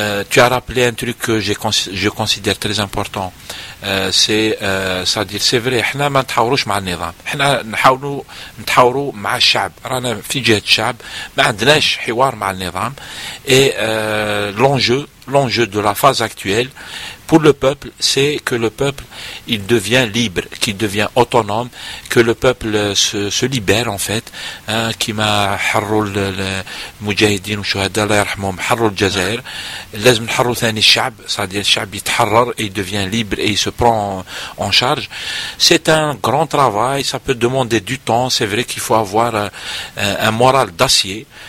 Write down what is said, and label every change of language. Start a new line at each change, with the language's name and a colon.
French: Tu as rappelé un truc que je considère très important. C'est vrai,
Arabic: حنا ما نتحاوروش مع النظام. حنا نحاولوا نتحاوروا مع الشعب. رانا في جهة الشعب. ما عندناش حوار مع النظام.
French: Et l'enjeu de la phase actuelle pour le peuple, c'est que le peuple, il devient libre, qu'il devient autonome, que le peuple se libère en fait.
Arabic: كما حروا المجاهدين والشهداء الله يرحمهم حروا الجزائر. لازم نحروا ثاني الشعب.
French: C'est-à-dire
Arabic: الشعب يتحرر
French: et il devient libre et il se prend en charge. C'est un grand travail, ça peut demander du temps. C'est vrai qu'il faut avoir un moral d'acier.